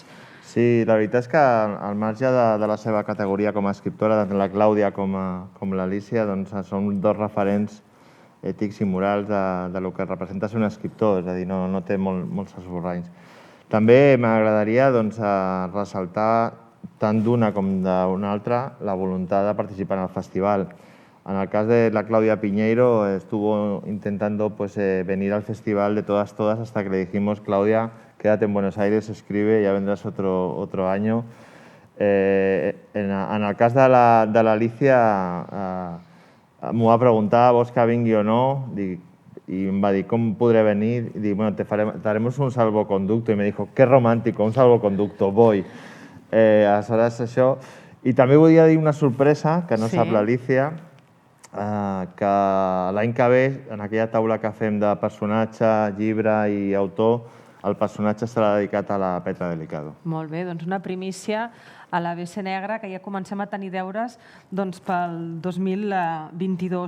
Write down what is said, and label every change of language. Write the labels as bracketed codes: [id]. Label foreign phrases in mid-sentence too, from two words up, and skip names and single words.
[ca] Sí, la veritat és que al marge de la seva categoria com a escriptora, tant la Clàudia com l'Alicia, són dos referents ètics i morals del que representa ser un escriptor, és a dir, no té molts esborranys. També m'agradaria ressaltar tant d'una com d'una altra la voluntat de participar en el festival. En el cas de la Clàudia Piñeiro, [es] estuvo intentando venir al festival de todas hasta que le dijimos, Clàudia, quédate en Buenos Aires, escribe, ya vendrás otro año. [ca] En el cas de l'Alicia, m'ho va preguntar, vols que vingui o no? I em va dir, com podré venir? I dic, bueno, [es] te haremos un salvoconducto. I me dijo, qué romántico, un salvoconducto, voy. [ca] Aleshores, això. I també volia dir una sorpresa, que no sap l'Alicia, que l'any que ve, en aquella taula que fem de personatge, llibre i autor, el personatge serà dedicat a la Petra Delicado. Molt bé, doncs una primícia a l'ABC Negra, que ja comencem a tenir deures pel 2022.